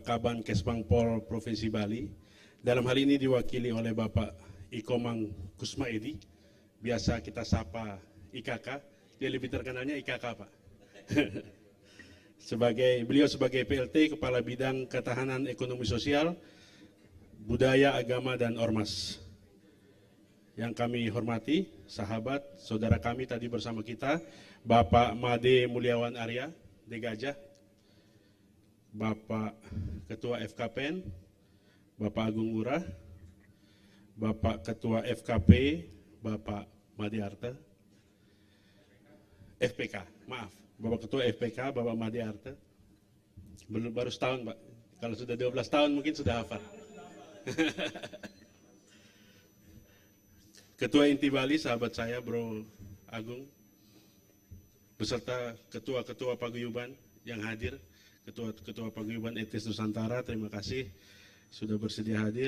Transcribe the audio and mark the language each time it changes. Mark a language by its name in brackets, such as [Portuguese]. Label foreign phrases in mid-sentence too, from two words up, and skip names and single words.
[Indonesian] Kaban Kesbangpol Provinsi Bali, dalam hal ini diwakili oleh Bapak Ikomang Kusmaedi, biasa kita sapa IKK, dia lebih terkenalnya IKK Pak. Beliau sebagai PLT Kepala Bidang Ketahanan Ekonomi Sosial, Budaya, Agama, dan Ormas. Yang kami hormati, sahabat, saudara kami tadi bersama kita, Bapak Made Mulyawan Arya, Degajah, Bapak Ketua FKPN, Bapak Agung Ngurah, Bapak Ketua FKP, Bapak Made Arte, FPK, maaf, Bapak Ketua FPK, Bapak Made Arte, baru setahun Pak, kalau sudah 12 tahun mungkin sudah hafal. Ketua Inti Bali, sahabat saya Bro Agung, beserta ketua-ketua paguyuban yang hadir, ketua-ketua paguyuban Etis Nusantara, terima kasih sudah bersedia hadir.